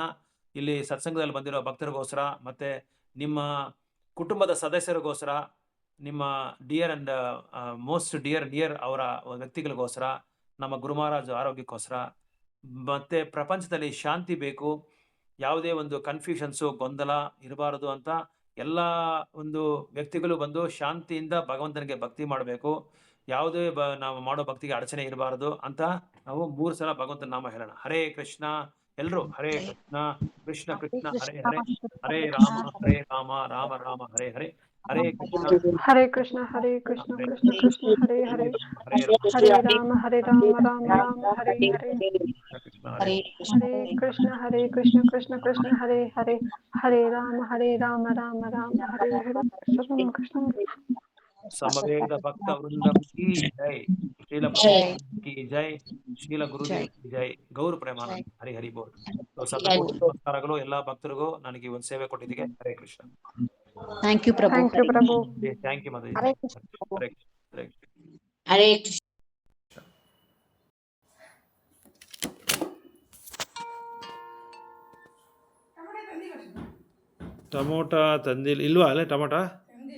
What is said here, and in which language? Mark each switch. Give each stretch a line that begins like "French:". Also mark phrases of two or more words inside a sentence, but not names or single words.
Kannada: ಇಲ್ಲಿ ಸತ್ಸಂಗದಲ್ಲಿ ಬಂದಿರೋ ಭಕ್ತರಿಗೋಸ್ಕರ, ಮತ್ತು ನಿಮ್ಮ ಕುಟುಂಬದ ಸದಸ್ಯರಿಗೋಸ್ಕರ, ನಿಮ್ಮ
English: dear and most near
Kannada: ಅವರ ವ್ಯಕ್ತಿಗಳಿಗೋಸ್ಕರ, ನಮ್ಮ ಗುರು ಮಹಾರಾಜ್ ಆರೋಗ್ಯಕ್ಕೋಸ್ಕರ, ಮತ್ತು ಪ್ರಪಂಚದಲ್ಲಿ ಶಾಂತಿ ಬೇಕು, ಯಾವುದೇ ಒಂದು ಕನ್ಫ್ಯೂಷನ್ಸು, ಗೊಂದಲ ಇರಬಾರದು ಅಂತ ಎಲ್ಲ ಒಂದು ವ್ಯಕ್ತಿಗಳು ಬಂದು ಶಾಂತಿಯಿಂದ ಭಗವಂತನಿಗೆ ಭಕ್ತಿ ಮಾಡಬೇಕು. ಯಾವುದೇ ನಾವು ಮಾಡೋ ಭಕ್ತಿಗೆ ಅಡಚಣೆ ಇರಬಾರದು ಅಂತ ನಾವು 3 ಸಲ ಭಗವಂತನ ನಾಮ ಹೇಳೋಣ.
Sanskrit: ಹರೇ ಕೃಷ್ಣ. ಎಲ್ಲರೂ ಹರೇ ಕೃಷ್ಣ, ಕೃಷ್ಣ ಕೃಷ್ಣ ಹರೇ ಹರೇ, ಹರೇ ರಾಮ ರಾಮ ರಾಮ ಹರೇ ಹರೇ, ಹರೇ ಕೃಷ್ಣ हरे कृष्ण, हरे कृष्ण, कृष्ण कृष्ण, हरे हरे, ಹರೇ हरे राम, हरे राम, राम राम, हरे हरे. ಕೃಷ್ಣ ಹರೇ. हरे कृष्ण, कृष्ण कृष्ण, हरे हरे, हरे राम, राम राम, हरे हरे. Shri Krishna.
Hindi: समवेद भक्त वृंदम् की जय, श्रील प्रभुपाद की जय, श्रील गुरुदेव की जय.
Kannada: ಗೌರ ಪ್ರೇಮಾನಂದ.
Hindi: हरि हरि बोल.
Kannada: ಸತಕೋಟಿ ನಮಸ್ಕಾರಗಳು ಎಲ್ಲ ಭಕ್ತರಿಗೂ. ನನಗೆ ಒಂದು ಸೇವೆ ಕೊಟ್ಟಿದ್ದಕ್ಕೆ
Sanskrit: ಹರೇ ಕೃಷ್ಣ.
English: Thank you Prabhu. Thank you, Prabhu. Thank you Mataji.
Sanskrit: ಹರೇ ಕೃಷ್ಣ. ಹರೇ ಕೃಷ್ಣ. ಹರೇ ಕೃಷ್ಣ.
Kannada: ಟೊಮೊಟೊ ತಂದಿಲ್ಲ, ಇಲ್ವಾ ಅಲ್ಲೇ ಟೊಮೊಟೊ?